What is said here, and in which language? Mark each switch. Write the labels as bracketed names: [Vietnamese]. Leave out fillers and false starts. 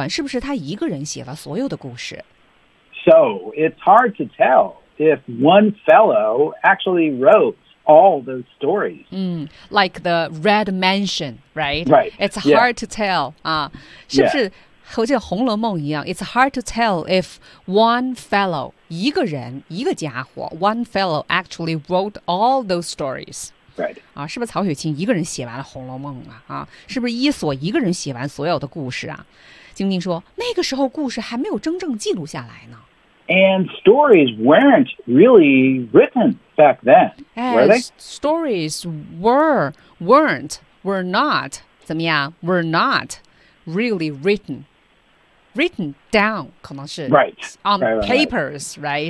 [Chinese] 事实上的人呢，大家其实对他了解很少，所以呀，很难判断是不是他一个人写了所有的故事。 [English] So it's hard to tell if one fellow actually wrote all those stories. Like the Red Mansion, right? Right. It's hard to tell. [Chinese] 是不是和这《红楼梦》一样 [English] ？It's hard to tell if one fellow [Chinese] 一个人一个家伙 [English] one fellow actually wrote all those stories. Right. [Chinese] 是不是曹雪芹一个人写完了《红楼梦》啊？是不是伊索一个人写完所有的故事啊？晶晶说，那个时候故事还没有真正记录下来呢。 [English] And stories weren't really written back then, were they? Stories were not really written. Written down, [Chinese] 可能是 [English] right, on papers, right?